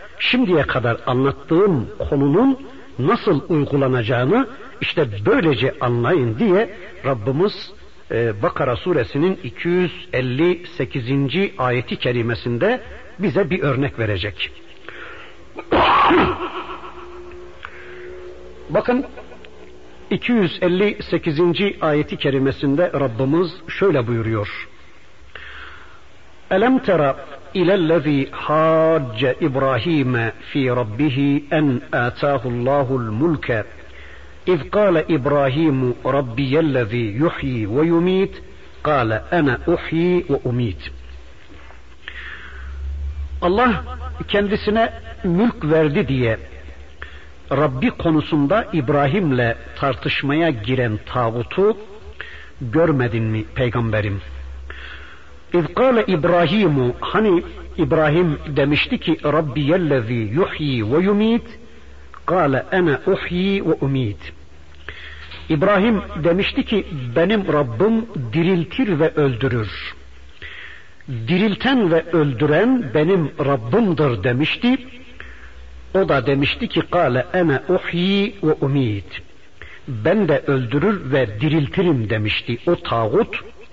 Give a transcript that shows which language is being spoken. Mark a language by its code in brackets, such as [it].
[tr] Şimdiye kadar anlattığım konunun nasıl uygulanacağını işte böylece anlayın diye Rabbimiz Bakara suresinin 258. ayeti kerimesinde bize bir örnek verecek. Bakın, 258. ayeti kerimesinde Rabbimiz şöyle buyuruyor. [ar] Elem tera ilellezî hacce İbrahim'e fî rabbihî en âtâhullâhul mulke اِذْ قَالَ اِبْرَاهِيمُ رَبِّيَ الَّذ۪ي يُحْي وَيُم۪يت قَالَ اَنَا اُحْي وَاُم۪يت. [tr] Allah kendisine mülk verdi diye Rabbi konusunda İbrahim'le tartışmaya giren tağutu görmedin mi peygamberim? [ar] اِذْ قَالَ اِبْرَاهِيمُ, [tr] hani İbrahim demişti ki [ar] رَبِّيَ الَّذ۪ي يُحْي وَيُم۪يت قَالَ اَنَا اُحْي وَاُم۪يت. [tr] İbrahim demişti ki benim Rabbim diriltir ve öldürür. Dirilten ve öldüren benim Rabbimdir demişti. O da demişti ki [ar] قَالَ اَنَا اُحْي وَاُم۪يت. [tr] Ben de öldürür ve diriltirim demişti o tağut.